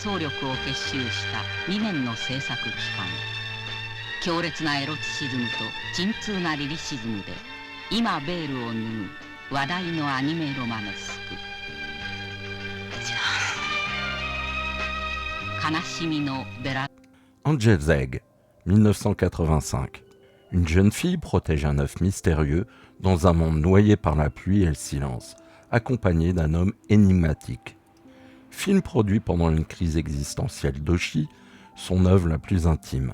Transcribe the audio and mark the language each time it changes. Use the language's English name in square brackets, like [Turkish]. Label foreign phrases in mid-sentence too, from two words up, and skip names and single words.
[Japanese] 総力を結集した2年の制作期間、強烈なエロチシズムと鎮痛なリリシズムで今ベールを脱ぐ話題のアニメロマネスク。悲しみのベラ [French] Angel's Egg, 1985. Une jeune fille protège un œuf mystérieux dans un monde noyé par la pluie et le silence, accompagnée d'un homme énigmatique. Film produit pendant une crise existentielle d'Oshi, son œuvre la plus intime.